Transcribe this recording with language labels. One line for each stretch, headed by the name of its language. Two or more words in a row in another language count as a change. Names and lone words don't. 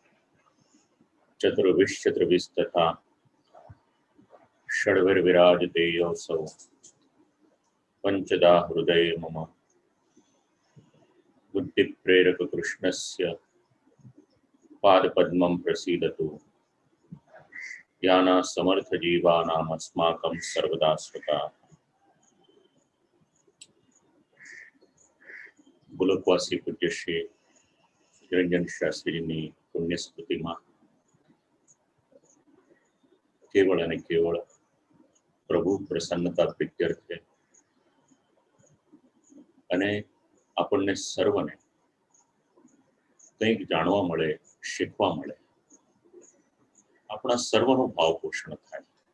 Sanskrit: चतुर्भिश्चतुर्भिस्तथा षड्भिर्विराजते योऽसौ पंचदा हृदये मम बुद्धिप्रेरककृष्णस्य पादपद्मं प्रसीदतु याना समर्थजीवानामस्माकं सर्वदा स्मृता।
Gujarati: बुलकवासी पूज्य श्री निरंजन शास्त्रीजीની પુણ્ય સ્મૃતિમાં કેવળ અને કેવળ પ્રભુ પ્રસન્નતા પ્રીત્યર્થે અને આપણને સર્વને કંઈક જાણવા મળે, શીખવા મળે, આપણા સર્વનું ભાવ પોષણ થાય